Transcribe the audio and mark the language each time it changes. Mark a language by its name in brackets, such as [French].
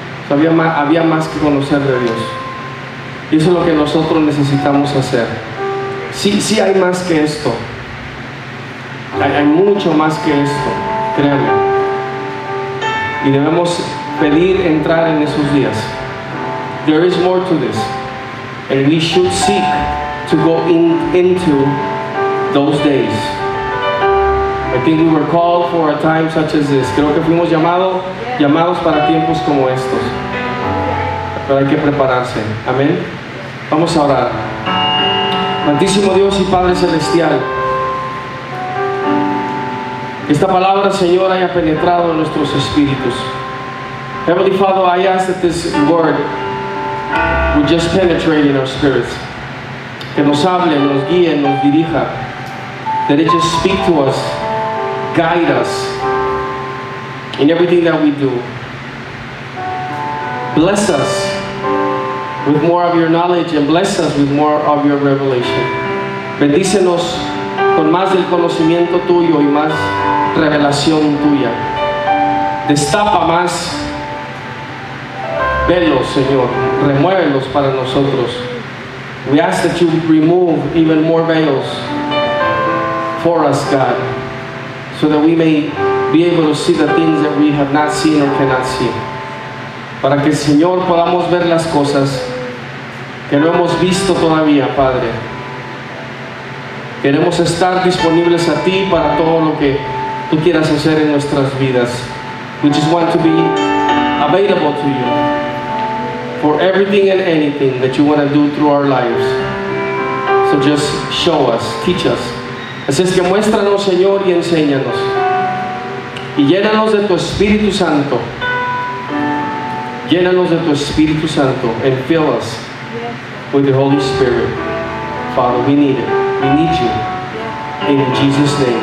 [Spanish] Había más que conocer de Dios, y eso es lo que nosotros necesitamos hacer. Sí hay más que esto, hay mucho más que esto, créanme. Y debemos pedir entrar en esos días. [English] There is more to this, and we should seek to go into those days. I think we were called for a time such as this. [Spanish] Creo que fuimos llamados para tiempos como estos. Pero hay que prepararse. Amén. Vamos a orar. Santísimo Dios y Padre Celestial, que esta palabra, Señor, haya penetrado en nuestros espíritus. [English] Heavenly Father, I ask that this word would just penetrate in our spirits. [Spanish] Que nos hable, nos guíe, nos dirija. [English] That it just speak to us, guide us in everything that we do. Bless us with more of your knowledge and bless us with more of your revelation. [Spanish] Bendícenos con más del conocimiento tuyo y más revelación tuya. Destapa más velos, Señor, remuévelos para nosotros. [English] We ask that you remove even more veils for us, God, so that we may be able to see the things that we have not seen or cannot see. [Spanish] Para que, Señor, podamos ver las cosas que no hemos visto todavía, Padre. Queremos estar disponibles a ti para todo lo que tú quieras hacer en nuestras vidas. [English] We just want to be available to you for everything and anything that you want to do through our lives. So just show us, teach us. [Spanish] Así es que muéstranos, Señor, y enséñanos. Y llénanos de tu Espíritu Santo. [English] Llénanos de tu Espíritu Santo and fill us with the Holy Spirit. Father, we need it. We need you. In Jesus' name.